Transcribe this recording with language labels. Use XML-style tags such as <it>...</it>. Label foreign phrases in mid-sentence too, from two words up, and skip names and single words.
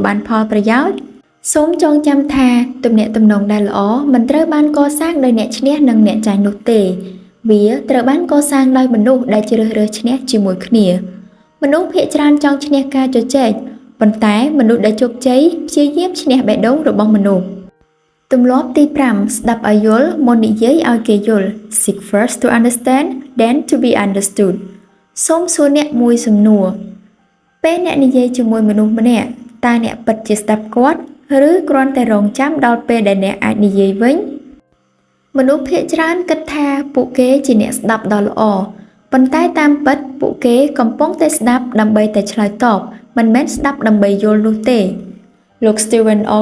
<km>បានផលប្រយោជន៍សូមចងចាំថាទំនាក់ទំនងដែលល្អមិនត្រូវបានកសាងដោយអ្នកឈ្នះនិងអ្នកចាញ់នោះទេវាត្រូវបានកសាងដោយមនុស្សដែលជ្រើសរើសឈ្នះ ជាមួយគ្នាមនុស្សភាគច្រើនចង់ឈ្នះការជជែកប៉ុន្តែមនុស្សដែលជោគជ័យព្យាយាមឈ្នះបេះដូងរបស់មនុស្សទម្លាប់ទី5ស្ដាប់ឲ្យយ ល់មុននិយាយឲ្យគេយល់</km> <en>Seek first to understand then to be understood</en> <km>សូមសួរអ្នកមួយសំណួរពេលអ្នកនិយាយជាមួយមនុស្សម្នាក់តើអ្នកពិតជាស្ដាប់គាត់ឬគ្រាន់តែរងចាំដល់ពេលដែលអ្នកអាចនិយាយវិញមនុស្សភាគច្រើនគិតថាពួកគេជាអ្នកស្ដាប់ដ៏ល្អប៉ុន្តែតាមពិតពួកគេកំពុងតែស្ដាប់ដើម្បីតែឆ្លើយតបមិនមែនស្ដាប់ដើម្បីយល់នោះទេលោក Stephen R.</km>